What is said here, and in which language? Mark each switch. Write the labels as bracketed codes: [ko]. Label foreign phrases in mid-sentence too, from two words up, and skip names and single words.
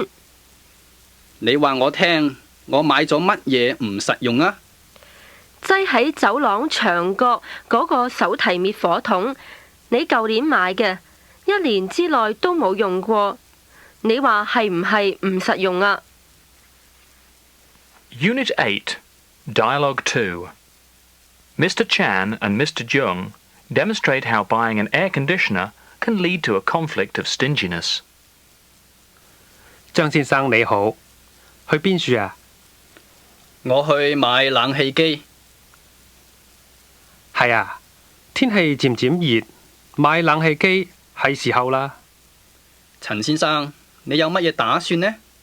[yue] 你話我聽，我買咗乜嘢唔實用啊？擠喺走廊牆角嗰個手提滅火筒，你舊年買嘅，1年之內都冇用過，你話係唔係唔實用啊？ [en] Unit 8, Dialogue 2. Mr. Chan and Mr. Jung demonstrate how buying an air conditioner can lead to a conflict of stinginess. [yue] 張先生你好，去邊處啊？我去買冷氣機。係啊，天氣漸漸熱，買冷氣機係時候啦。陳先生，你有乜嘢打算呢？